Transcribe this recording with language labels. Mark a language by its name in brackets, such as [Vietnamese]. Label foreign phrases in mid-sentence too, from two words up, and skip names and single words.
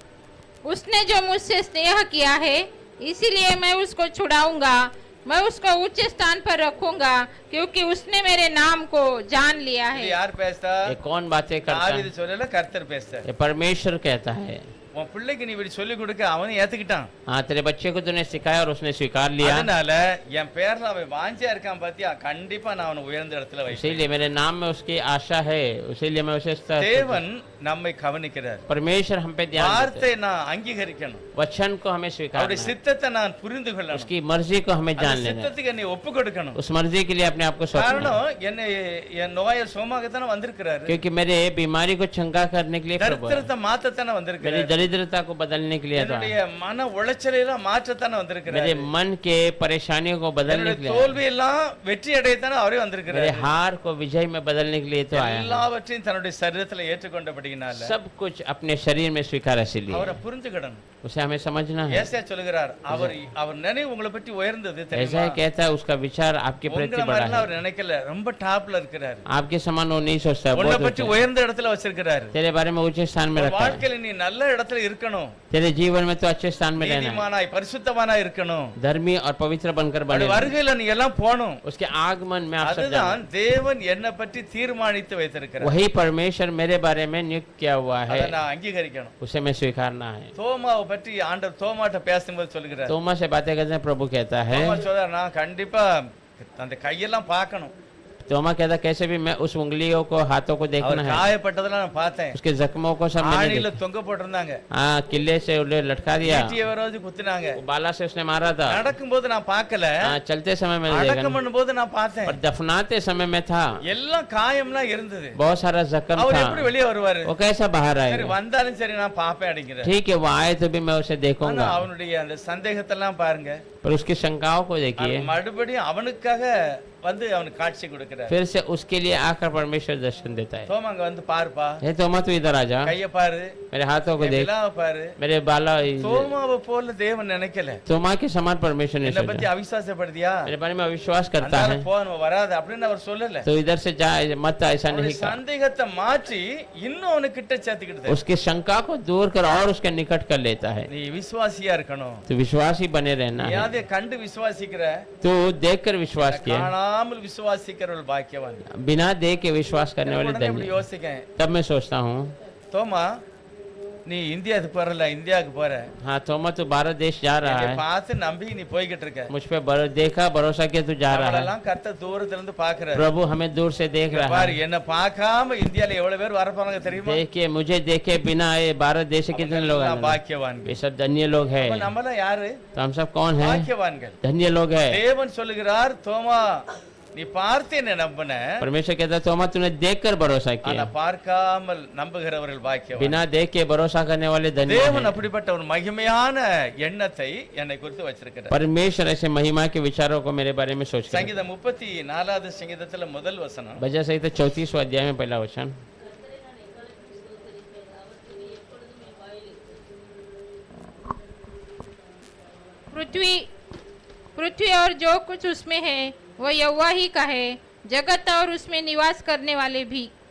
[Hindi] उसने जो मुझसे स्नेह किया है, इसीलिए मैं उसको छुड़ाऊंगा, मैं उसको उच्च स्थान पर रखूंगा, क्योंकि उसने मेरे नाम को जान लिया [Tamil] இது [Hindi] है. [Tamil] யார் பேசுறா? [Hindi] ये कौन बातें करता [Tamil] தாவீது [Hindi] है? [Tamil] சொல்லல, கர்த்தர் பேசுறார். [Hindi] ये परमेश्वर कहता है. [Tamil] உன் பிள்ளைக்கு நீ இப்படி சொல்லி கொடுக்க அவனும் ஏத்துக்கிட்டான். [Hindi] हाँ तेरे बच्चे को तूने सिखाया और उसने स्वीकार लिया, [Tamil] அதனால என் பேர்ல அவன் வாஞ்சியா இருக்கான் பாத்தியா, கண்டிப்பா நான் அவனை உயர்ந்த இடத்துல வைப்பேன். [Hindi] इसीलिए मेरे नाम में उसकी आशा है, इसीलिए मैं उसे [Tamil] தேவன் நம்மை கவனிக்கிறார். [Hindi] परमेश्वर हम पे ध्यान देता [Tamil] வார்த்தை நான் அங்கீகரிக்கணும், [Hindi] है. वचन को हमें स्वीकार [Tamil] அவருடைய சித்தத்தை நான் புரிந்து கொள்ளணும், [Hindi] उसकी मर्जी को हमें [Tamil] அந்த [Hindi] जान लेना है. [Tamil] சித்தத்துக்கு என்னை ஒப்பு கொடுக்கணும். [Hindi] उस मर्जी के लिए अपने आप को सौंपना है. [Tamil] காரணம் என்னை என் நோயை சுகமாகத்தானே வந்திருக்கிறாரு, [Hindi] क्योंकि मेरे बीमारी को चंगा करने के लिए प्रभु है. [Tamil] தரித்திரத்தை மாத்தத்தானே [Hindi] मेरी [Tamil] வந்திருக்கிறாரு, [Hindi] दरिद्रता को बदलने के लिए तो [Tamil] என்னுடைய மன உளைச்சலை எல்லாம் மாற்றத்தானே [Hindi] मेरे [Tamil] வந்திருக்கிறாரு, [Hindi] मन के परेशानियों को बदलने [Tamil] என்னுடைய [Hindi] के लिए, [Tamil] தோல்வி எல்லாம் வெற்றி அடையத்தானே அவரே [Hindi] मेरे [Tamil] வந்திருக்கிறாரு. [Hindi] हार को विजय में बदलने के लिए तो आया है. [Tamil] எல்லாவற்றையும் தன்னுடைய சரீரத்துல ஏற்றுக்கொண்டபடியினால [Hindi] सब कुछ अपने शरीर में स्वीकार इसलिए [Tamil] அவரை புரிஞ்சுக்கிடணும். [Hindi] उसे हमें समझना है. [Tamil] ஏசாயா சொல்லுகிறார், அவர் நினைவு உங்களை பற்றி உயர்ந்தது [Hindi] ऐसा [Tamil] தெரியுமா, [Hindi] ही कहता है उसका विचार आपके प्रति [Tamil] உங்களை [Hindi] बड़ा [Tamil] மாதிரிலாம் [Hindi] है. [Tamil] அவர் நினைக்கல, ரொம்ப டாப்ல இருக்கிறாரு, [Hindi] आपके समान वो नहीं सोचता, [Tamil] உன்னை [Hindi] बहुत [Tamil] பற்றி [Hindi] ऊंचा है. [Tamil] உயர்ந்த இடத்துல வச்சிருக்கிறாரு. [Hindi] तेरे बारे में ऊंचे स्थान में [Tamil] உன் [Hindi] रखा है. [Tamil] வாழ்க்கையில நீ நல்ல இடத்துல இருக்கணும், [Hindi] तेरे जीवन में तो अच्छे स्थान में रहना है, [Tamil] நீதிமானாய் பரிசுத்தவானாய் இருக்கணும், [Hindi] धर्मी और पवित्र बनकर बने [Tamil] அவருடைய [Hindi] रहना है. [Tamil] வருகையில நீ எல்லாம் போகணும். [Hindi] उसके आगमन में आप सब जाना. [Tamil] அதுதான் தேவன் என்னை பற்றி தீர்மானித்து வைத்திருக்கிறார். [Hindi] वही परमेश्वर मेरे बारे में नियुक्त किया हुआ [Tamil] அதை [Hindi] है, [Tamil] நான் அங்கீகரிக்கணும். [Hindi] उसे मैं स्वीकारना है. [Tamil] தோமாவை பற்றி ஆண்டவர் தோமாட்ட பேசும்போது சொல்லுகிறார், [Hindi] तोमा से बातें करते हैं, प्रभु कहता है, [Tamil] தோமா சொல்றார், நான் கண்டிப்பா அந்த கையெல்லாம் பார்க்கணும், [Hindi] तोमा कहता कैसे भी मैं उस उंगलियों को हाथों को [Tamil] அவர் [Hindi] देखना है, [Tamil] காயப்பட்டதெல்லாம் நான் பார்த்தேன், [Hindi] उसके जख्मों को सब मैंने [Tamil] ஆணில [Hindi] देखा. [Tamil] தொங்க போட்டிருந்தாங்க, [Hindi] हाँ किले से उन्हें लटका दिया, [Tamil] ஈட்டியை வரோது குத்துனாங்க, [Hindi] वो बाला से उसने मारा था. [Tamil] நடக்கும்போது நான் பார்க்கல, [Hindi] हाँ चलते समय मैंने [Tamil] அடக்கம் [Hindi] देखा, [Tamil] பண்ணும்போது நான் பார்த்தேன், [Hindi] और दफनाते समय में था, [Tamil] எல்லாம் காயம்லாம் இருந்தது. [Hindi] बहुत सारा जख्म [Tamil] அவர் [Hindi] था. [Tamil] எப்படி வெளியே வருவாரு? [Hindi] वो कैसा बाहर [Tamil] சரி [Hindi] आएगा? [Tamil] வந்தாலும் சரி நான் பாப்பேன் அப்படிங்கிறார். [Hindi] ठीक है वो आए तो भी मैं उसे [Tamil] ஆனா [Hindi] देखूंगा, [Tamil] அவனுடைய அந்த சந்தேகத்தெல்லாம் பாருங்க, [Hindi] पर उसकी शंकाओं को देखिए. [Tamil] மறுபடியும் அவனுக்காக வந்து அவனுக்கு காட்சி கொடுக்கிறார். [Hindi] फिर से उसके लिए आकर परमेश्वर दर्शन देता है. [Tamil] தோமா அங்க வந்து பாருப்பா, [Hindi] हे तोमा तू इधर आ जा, [Tamil] கைய பாரு, [Hindi] मेरे हाथों को [Tamil] என் [Hindi] देख, [Tamil] விழாவை பாரு. [Hindi] मेरे बाला, [Tamil] தோமாவை போல தேவன் நினைக்கல. [Hindi] तोमा के समान परमेश्वर ने [Tamil] என்னை பத்தி [Hindi] सोचा। [Tamil] அவிசுவாசப்படுத்தியா, [Hindi] मेरे बारे में अविश्वास करता [Tamil] அதனால [Hindi] है [Tamil] போ நம்ம வராது அப்படின்னு அவர் சொல்லல. [Hindi] तो इधर से जा मत, ऐसा [Tamil] அவனுடைய [Hindi] नहीं कहा। [Tamil] சந்தேகத்தை மாற்றி இன்னும் அவனுக்கு கிட்ட சேர்த்துக்கிட்டு [Hindi] उसके शंका को दूर कर और उसके निकट कर लेता है। [Tamil] நீ விசுவாசியா இருக்கணும். [Hindi] तो विश्वासी बने रहना है। [Tamil] யாதே கண்டு விசுவாசிக்கிற, [Hindi] तो देखकर विश्वास किया, [Tamil] காணாமல் விசுவாசிக்கிறவள் பாக்கியவான். [Hindi] बिना देख के विश्वास करने वाले [Tamil] உடனே இப்படி [Hindi] धन्य। [Tamil] யோசிக்கேன், [Hindi] तब मैं सोचता हूँ, [Tamil] தோமா நீ இந்தியாவுக்கு போறல, இந்தியாவுக்கு போற, [Hindi] हाँ थोमा तू भारत देश जा रहा [Tamil] என்னை [Hindi] है, [Tamil] பார்த்து நம்பி நீ போய்கிட்டு இருக்க. [Hindi] मुझ पे देखा भरोसा किया तू जा रहा है। [Tamil] நம்மளெல்லாம் கர்த்தர் தூரத்துல இருந்து பாக்குறாரு. [Hindi] प्रभु हमें दूर से देख रहा [Tamil] பாரு, [Hindi] है। [Tamil] என்ன பார்க்காம இந்தியால எவ்வளவு பேர் வரப்போறாங்க தெரியுமா? [Hindi] देखिए मुझे देखे बिना ये भारत देश से कितने लोग [Tamil] அவங்கெல்லாம் [Hindi] आए। [Tamil] பாக்கியவான்கள். [Hindi] ये सब धन्य लोग हैं। [Tamil] அப்ப நம்மலாம் யாரு? [Hindi] तो हम सब कौन हैं? [Tamil] பாக்கியவான்கள். [Hindi] धन्य लोग हैं। [Tamil] தேவன் சொல்லுகிறார், தோமா நீ பார்த்து என்ன நம்பின, [Hindi] परमेश्वर कहता है तोमा तूने देखकर भरोसा [Tamil] ஆனா [Hindi] किया, [Tamil] பார்க்காமல் நம்புகிறவர்கள் பாக்கியவான். [Hindi] बिना देख के भरोसा करने वाले धन्य [Tamil] தேவன் [Hindi] हैं। [Tamil] அப்படிப்பட்ட ஒரு மகிமையான எண்ணத்தை என்னை குறித்து வச்சிருக்கிறார். [Hindi] परमेश्वर ऐसे महिमा के विचारों को मेरे बारे में सोच कर। [Tamil] சங்கீதம் 34வது சங்கீதத்துல முதல் வசனம், [Hindi] भजन संहिता 34वां अध्याय में पहला वचन, पृथ्वी पृथ्वी और जो कुछ उसमें है वह यहोवा ही का है, जगत और उसमें निवास करने वाले भी।